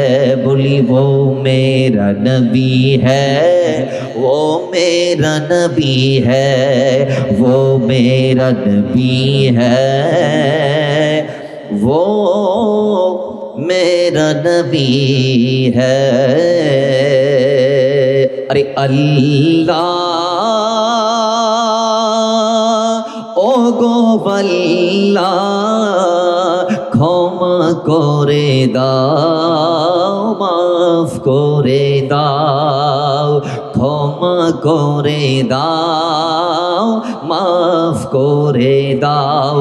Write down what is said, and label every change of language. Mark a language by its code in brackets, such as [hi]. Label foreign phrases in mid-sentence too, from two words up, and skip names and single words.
[ur] بولی وہ میرا نبی ہے، وہ میرا نبی ہے، وہ میرا نبی ہے، وہ میرا نبی ہے۔ [bn] ارے اللہ ও গো আল্লাহ, ক্ষমা করে দাও মাফ করে দাও, ক্ষমা করে দাও মাফ করে দাও।